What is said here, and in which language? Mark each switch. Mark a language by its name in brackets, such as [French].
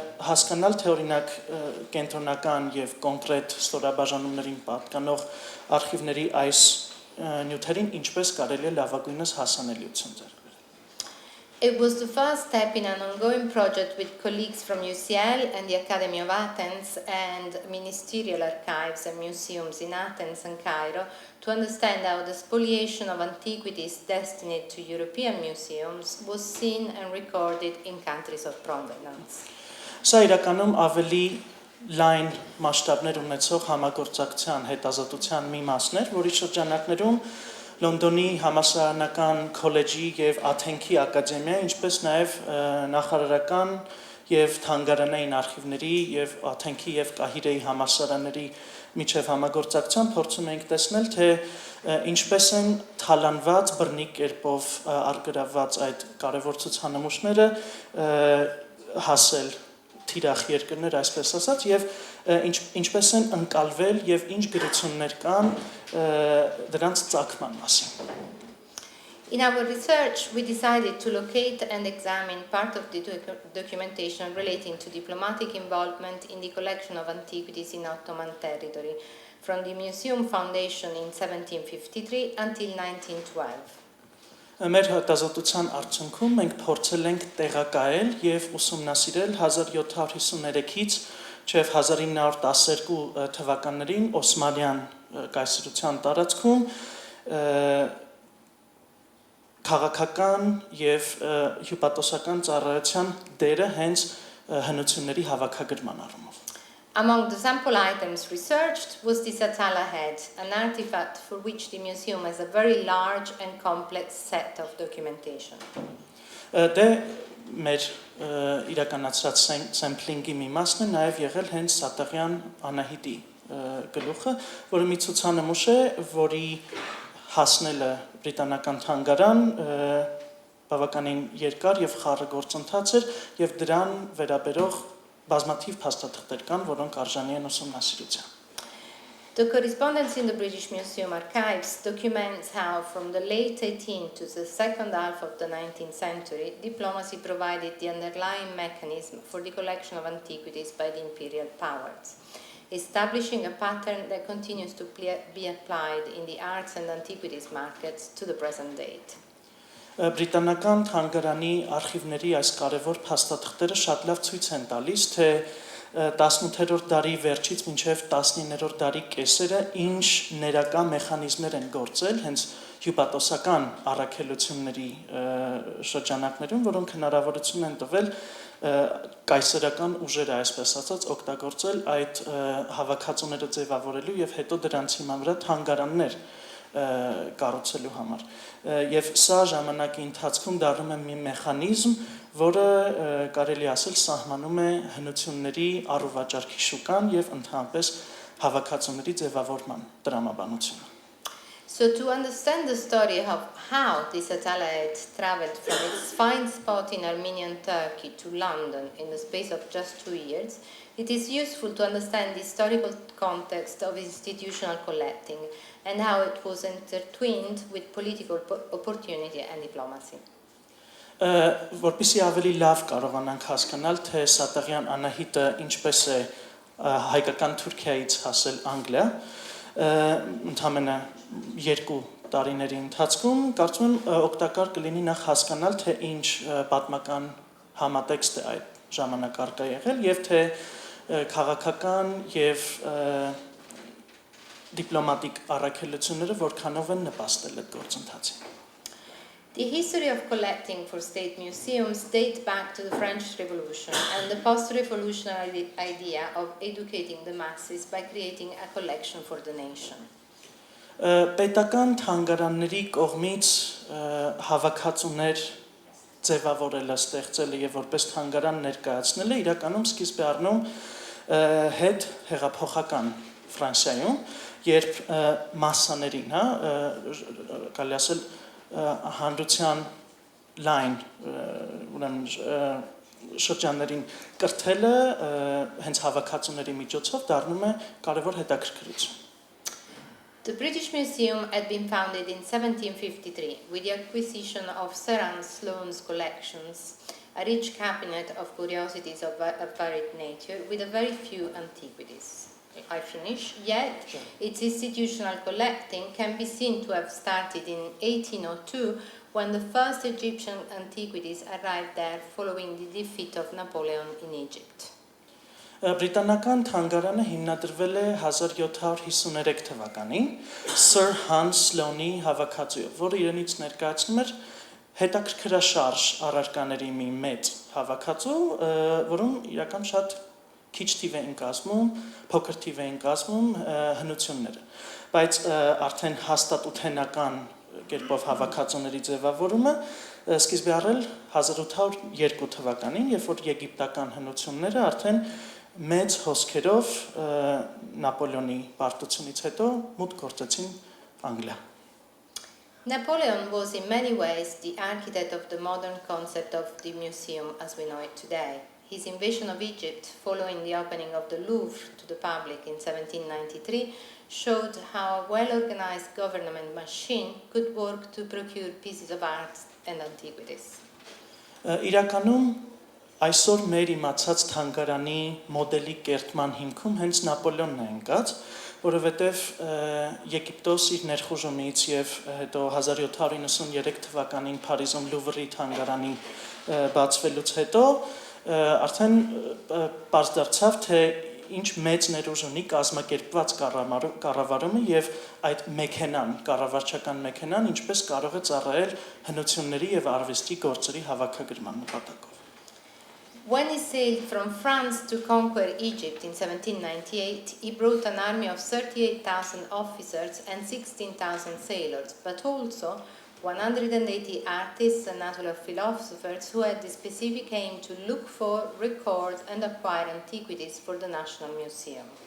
[Armenian] հասկանալ, թե օրինակ կենտրոնական եւ կոնկրետ ստորաբաժանումներին պատկանող արխիվների այս նյութերին ինչպես կարելի է լավագույնս հասանելիություն ձեռք բերել։ [English] It was the first step in an ongoing project with colleagues from UCL and the Academy of Athens and ministerial archives and museums in Athens and Cairo to understand how the spoliation of antiquities destined to European museums was seen and recorded in countries of provenance. [Armenian] Սա իրականում ավելի լայն մասշտաբներ ունեցող համագործակցության հետազոտության մի մասն էր, որի շրջանակներում Լոնդոնի համալսարանական քոլեջի եւ Աթենքի ակադեմիա, ինչպես նաեւ նախարարական եւ թանգարանային արխիվների եւ Աթենքի եւ Կահիրեի համալսարանների միջև համագործակցության փորձում ենք տեսնել, թե ինչպես են թալանված բռնի կերպով արգրավված այդ կարևոր ցուցանմուշները հասել թիրախ երկրներ, այսպես ասած, եւ ինչպես են ընկալվել եւ ինչ գրություններ կան դրանց ծագման մասին. [English] In our research, we decided to locate and examine part of the documentation relating to diplomatic involvement in the collection of antiquities in Ottoman territory, from the Museum Foundation in 1753 until 1912. [Armenian] Մեր հետազոտության արդյունքում մենք փորձել ենք տեղակայել եւ ուսումնասիրել 1753-ից մինչեւ 1912 թվականներին Օսմանյան կայսրության տարածքում քաղաքական եւ հյուպատոսական ծառայության դերը հենց հնությունների հավաքագրման առումով. [English] Among the sample items researched was the Satala head, an artifact for which the museum has a very large and complex set of documentation. [Armenian] Դե մեր իրականացրած սեմփլինգի մի մասն է նաև եղել հենց Սատաղյան Անահիտի գլուխը, որը մի ցուցանմուշ է, որի հասնելը բրիտանական թանգարան բավականին երկար եւ խառը գործընթաց էր եւ դրան վերաբերող բազմաթիվ փաստաթղթեր կան, որոնք արժանի են ուսումնասիրության. [English] The correspondence in the British Museum archives documents how, from the late 18th to the second half of the 19th century, diplomacy provided the underlying mechanism for the collection of antiquities by the imperial powers, establishing a pattern that continues to be applied in the arts and antiquities markets to the present date. [Armenian] Բրիտանական թանգարանի արխիվների այս կարևոր փաստաթղթերը շատ լավ ցույց են տալիս, թե 18-րդ դարի վերջից մինչև 19-րդ դարի կեսերը ինչ ներակա մեխանիզմներ են գործել հենց հյուպատոսական առաքելությունների շրջանակներում, որոնք հնարավորություն են տվել կայսերական ուժերը, այսպես ասած, օգտագործել այդ հավաքածուները ձևավորելու եւ հետո դրանց հիման վրա թանգարաններ կառուցելու համար. Եվ սա ժամանակի ընթացքում դառնում է մի մեխանիզմ, որը կարելի ասել սահմանում է հնությունների առուվաճառքի շուկան եւ ընդհանրապես հավաքածուների ձևավորման տրամաբանությունը. [English] So to understand the story of how the satellite traveled from its fine spot in Armenian Turkey to London in the space of just 2 years, it is useful to understand the historical context of institutional collecting and how it was intertwined with political opportunity and diplomacy. [Armenian] Որպեսզի ավելի լավ կարողանանք հասկանալ, թե Սատաղյան Անահիտը ինչպես է հայկական Թուրքիայից հասել Անգլիա, ընդամենը 2 տարիների ընթացքում, կարծում եմ օգտակար կլինի նախ հասկանալ, թե ինչ պատմական համատեքստ է այդ ժամանակարկա եղել եւ թե քաղաքական եւ դիպլոմատիկ առաքելությունները որքանով են նպաստել այդ գործընթացին. [English] The history of collecting for state museums dates back to the French Revolution and the post-revolutionary idea of educating the masses by creating a collection for the nation. [Armenian] Պետական թանգարանների կողմից հավաքածուներ ձևավորելը, ստեղծելը եւ որպես թանգարան ներկայացնելը իրականում սկիզբ է առնում հետ հեղափոխական Ֆրանսիայում, երբ մասսաներին, կարելի ասել հանրության լայն շրջաններին կրթելը հենց հավաքածուների միջոցով դառնում է կարևոր հետաքրքրություն. [English] The British Museum had been founded in 1753 with the acquisition of Sir Anne Sloane's collections, a rich cabinet of curiosities of varied nature with a very few antiquities. I finish. Yet, its institutional collecting can be seen to have started in 1802 when the first Egyptian antiquities arrived there following the defeat of Napoleon in Egypt. [Armenian] Բրիտանական թանգարանը հիմնադրվել է 1753 թվականին Sir Hans Sloane-ի հավաքածուով, որը իրենից ներկայացնում էր հետաքրքրաշարժ առարկաների մի մեծ հավաքածու, որում իրական շատ քիչ թիվ էին կազմում, փոքր թիվ էին կազմում հնությունները, բայց արդեն հաստատութենական կերպով հավաքածուների ձևավորումը սկիզբ է առել 1802 թվականին, երբ որ եգիպտական հնությունները արդեն մեծ հոսքերով Նապոլեոնի պարտությունից հետո մուտք գործեցին Անգլիա. [English] Napoleon was in many ways the architect of the modern concept of the museum as we know it today. His invasion of Egypt following the opening of the Louvre to the public in 1793 showed how a well-organized government machine could work to procure pieces of art and antiquities. [Armenian] Իրականում այսօր մեր իմացած թանգարանի մոդելի կերտման հիմքում հենց Նապոլեոնն է ընկած, որովհետև Եգիպտոս իր ներխուժումից եւ հետո 1793 թվականին Փարիզում Լուվրի թանգարանի բացվելուց հետո արդեն պարզ դարձավ, թե ինչ մեծ ներուժ ունի կազմակերպված կառավարումը եւ այդ մեքենան, կառավարչական մեքենան ինչպես կարող է ծառայել հնությունների եւ արվեստի գործերի հավաքագրման նպատակով. [English] When he sailed from France to conquer Egypt in 1798, he brought an army of 38,000 officers and 16,000 sailors, but also 180 artists and natural philosophers who had the specific aim to look for, record and acquire antiquities for the National Museum.